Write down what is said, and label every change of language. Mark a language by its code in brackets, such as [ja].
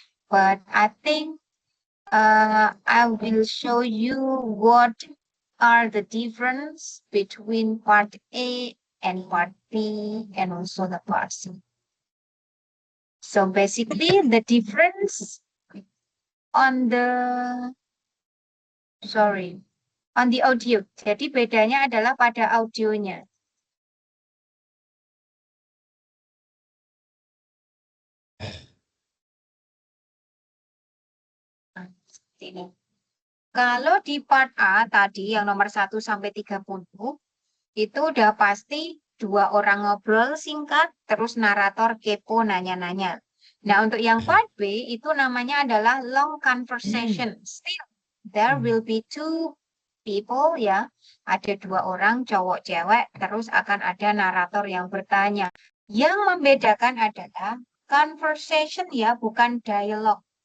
[en] But I think I will show you what are the difference between part A and part B and also the part C. So basically the difference on the audio. [id] Jadi bedanya adalah pada audionya. Ini. Kalau di part A tadi yang nomor 1 sampai 30 itu udah pasti dua orang ngobrol singkat terus narator kepo nanya-nanya. Nah, untuk yang part B itu namanya adalah long conversation. [en] Still there will be two people [id] ya. Ada dua orang cowok cewek terus akan ada narator yang bertanya. Yang membedakan adalah conversation ya, bukan dialog.